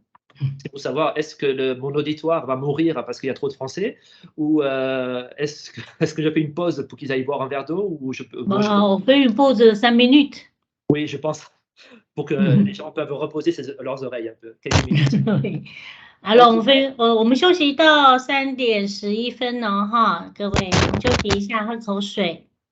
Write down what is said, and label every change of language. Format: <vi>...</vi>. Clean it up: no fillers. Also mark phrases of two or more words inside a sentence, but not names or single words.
<fr>C'est pour savoir, est-ce que mon auditoire va mourir parce qu'il y a trop de Français ou est-ce que je fais une pause pour qu'ils aillent boire un verre d'eau ou On fait une pause de 5 minutes. Oui, je pense, pour que les gens peuvent reposer leurs oreilles un peu, quelques minutes. Alors,</fr> <zh>我们休息到3点11分了哈，各位，我们休息一下，喝口水。</zh>